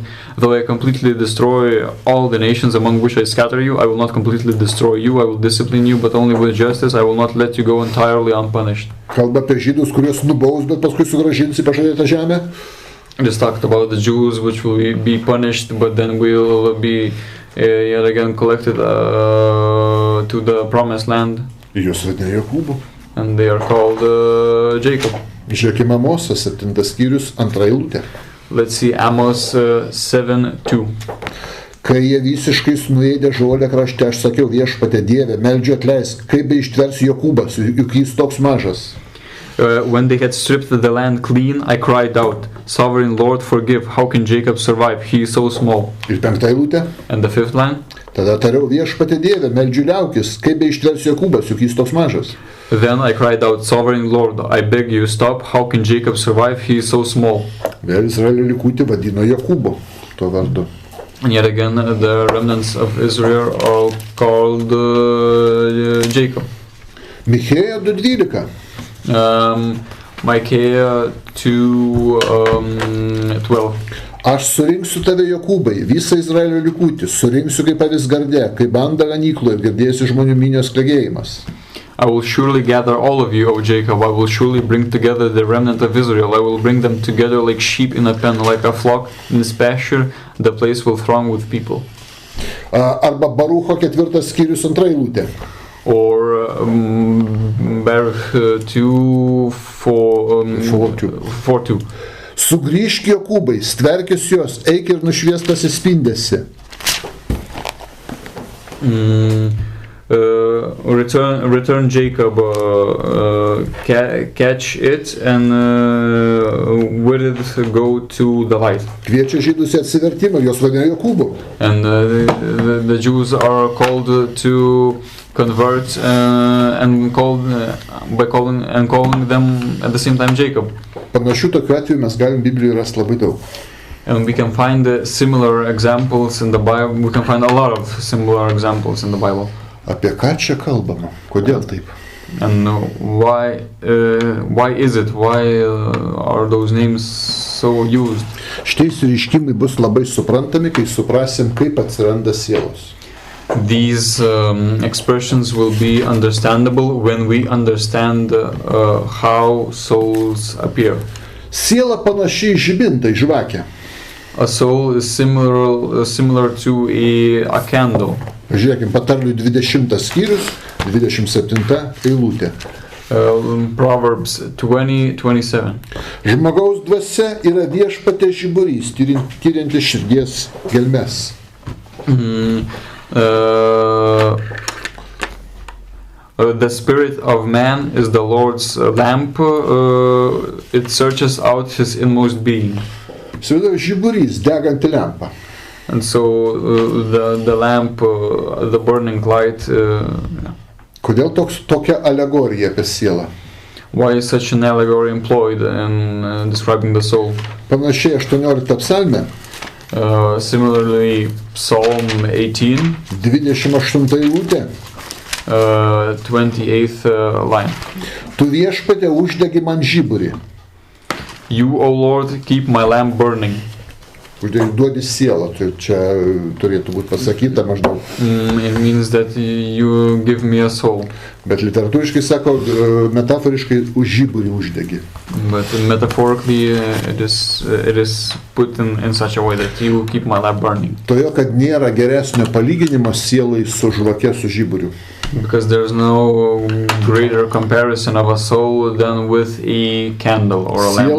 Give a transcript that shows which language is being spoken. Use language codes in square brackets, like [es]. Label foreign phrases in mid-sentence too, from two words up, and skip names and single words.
[en] Though I completely destroy all the nations among which I scatter you, I will not completely destroy you. I will discipline you, but only with justice. I will not let you go entirely unpunished. [lt] Kalba apie žydus, kuriuos nubaus, bet paskui sugrąžins į pažadėtą žemę. [en] just talked about the Jews which will be punished, but then will be yet again collected to the promised land. [lt] Jūs vadina Jokūbu. [en] And they are called Jacob. [lt] Žiūrėkime Amosas 7 skyrius 2 eilutė. [en] Let's see Amos 7:2. [lt] Kai jie visiškai nuėdė žolę krašte, aš sakiau, viešpatie Dieve, meldžiu atleisk, kaip beištversiu Jokūbas, juk jis toks mažas. [en] When they had stripped the land clean, I cried out, Sovereign Lord, forgive, how can Jacob survive? He is so small. [lt] Ir 5 eilutė. [en] And the 5th line. [lt] Tada tariau, viešpatie Dieve, meldžiu liaukis, kaip beištversiu Jokūbas, juk jis toks mažas. [en] Then I cried out, Sovereign Lord, I beg you, stop, how can Jacob survive? He is so small. [lt] Vėl Izraelio likutį vadino Jokūbu, tuo vardu. [en] And yet again, the remnants of Israel are called Jacob. [lt] Michėja 2:12. [en] Micaiah 2:12. [lt] Aš surinksiu tave Jokūbai, visą Izraelio likutį, surinksiu kaip avis garde, kaip banda ganykloje, girdėsi žmonių minios klegėjimas. [en] I will surely gather all of you, O Jacob. I will surely bring together the remnant of Israel. I will bring them together like sheep in a pen, like a flock in its pasture. The place will throng with people. [lt] Arba Barucho 4 skyrius 2 eilutė. [en] Or Baruch 2:4. [lt] Sugrįžk Jokūbai, stverkis jos, eik ir nušviestas įspindėsi. [en] Return Jacob, catch it and with it go to the light. [lt] Kviečia žydus į atsivertimą, jos vadina Jokūbu. [en] And the Jews are called to convert and calling them at the same time Jacob. [lt] Panašių tokių atvejų mes galim Biblijoje rasti labai daug. [en] And we can find similar examples in the Bible. We can find a lot of similar examples in the Bible. [lt] Apie ką čia kalbama? Kodėl taip? [en] And why is it? Why are those names so used? [lt] Šitie išreiškimai bus labai suprantami, kai suprasim, kaip atsiranda sielos. [en] These expressions will be understandable when we understand how souls appear. [lt] Siela panašiai žibintai, žvakė. [en] A soul is similar to a candle. [lt] Žiūrėkim, Patarlių 20 skyrius, 27 eilutė. [en] Proverbs 20:27. [lt] Žmogaus dvasia yra viešpaties žiburys, tyriantis širdies gelmes. [en] The spirit of man is the Lord's lamp. It searches out his inmost being. [lt] Įsivaizduoju, žiburys, deganti lempa. [en] And so the lamp, the burning light. [lt] Kodėl tokia alegorija apie sielą? [en] Why is such an allegory employed in describing the soul? [lt] Panašiai 18 psalme. [en] Similarly, Psalm 18, [lt] 28 eilutė. [en] 28th line. [lt] Tu viešpatie uždegi man žiburį. [en] You, O Lord, keep my lamp burning. [lt] Duodi sielą, tai čia turėtų būti pasakyta maždaug. [en] It means that you give me a soul. [lt] Bet literatūriškai sako, metaforiškai už žiburį uždegi. [en] But metaphorically it is put in such a way that you keep my lamp burning. [lt] Todėl, kad nėra geresnio palyginimo sielai su žvake, su žiburiu. [en] Because there's no greater comparison of a soul than with a candle or a lamp.